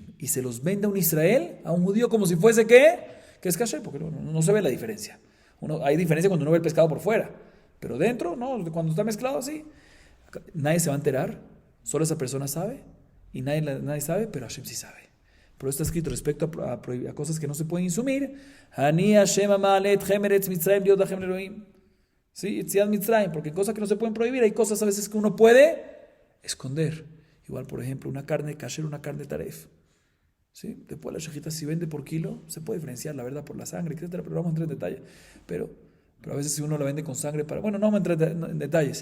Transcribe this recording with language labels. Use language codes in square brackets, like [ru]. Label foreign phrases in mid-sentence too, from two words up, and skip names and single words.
[es] Y se los vende a un Israel, a un judío, como si fuese ¿qué? Que es kasher, porque no se ve la diferencia. Hay diferencia cuando uno ve el pescado por fuera, pero dentro, no, cuando está mezclado así, nadie se va a enterar. Solo esa persona sabe y nadie sabe, pero Hashem sí sabe. Pero está escrito respecto a cosas que no se pueden insumir. [he] אני השם אמלט מארץ מצרים ליות לכם אלהים. [es] Sí, [he] יציאת מצרים, [es] porque cosas que no se pueden prohibir, hay cosas a veces que uno puede esconder. Igual, por ejemplo, una carne kasher, una carne taref. ¿Sí? Después la shejita si vende por kilo, se puede diferenciar, la verdad, por la sangre, etcétera, pero vamos a entrar en detalle. Pero a veces si uno la vende con sangre para... Bueno, no vamos a entrar en detalles.